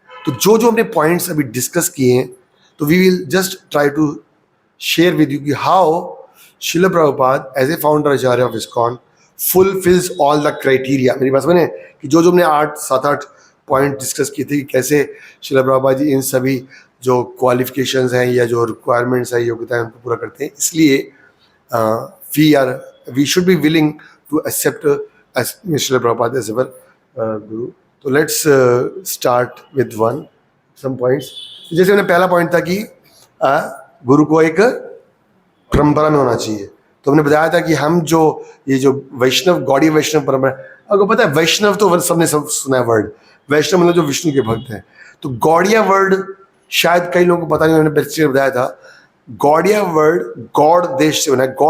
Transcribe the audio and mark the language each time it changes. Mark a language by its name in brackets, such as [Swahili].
[Hindi] तो जो जो हमने पॉइंट्स अभी डिस्कस किए हैं, तो [English] We will just try to share with you कि how Srila Prabhupada as a founder acharya of ISKCON fulfils all the criteria. [Hindi] मेरी बात सुने कि जो जो हमने 7-8 पॉइंट डिस्कस किए थे कि कैसे श्रील प्रभुपाद जी इन सभी जो क्वालिफिकेशंस हैं या जो रिक्वायरमेंट्स हैं, योग्यताएं, उनको पूरा करते हैं। इसलिए [English] we should be willing to accept Srila Prabhupada as our guru. So let's start with some points. [Hindi] जैसे मैंने पहला पॉइंट था कि गुरु को एक परंपरा में होना चाहिए। तो हमने बताया था कि हम जो ये जो वैष्णव गौड़ी वैष्णव परंपरा, आपको पता है वैष्णव तो सबने सब सुना है वर्ड, वैष्णव मतलब जो विष्णु के भक्त हैं। तो गौड़िया वर्ड शायद कई लोगों को पता नहीं, मैंने पहले बताया था गौड़िया वर्ड गौड़ देश से बना है।